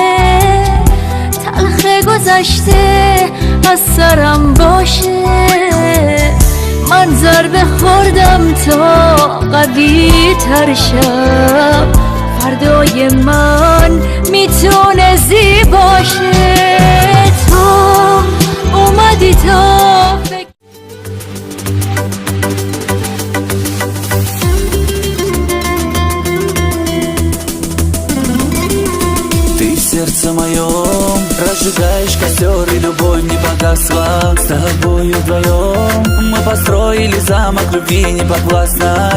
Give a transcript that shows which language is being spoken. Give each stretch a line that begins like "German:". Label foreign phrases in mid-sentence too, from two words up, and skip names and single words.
Persian: تلخ گذشته از سرم باشه من ضربه خوردم تا قوی تر شم فردای من میتونه زیباشه تو اومدی تا فکر
Russian: Ты в сердце моем разжигаешь костер и любовь не погасла. С тобою вдвоем мы построили замок любви неподвластной.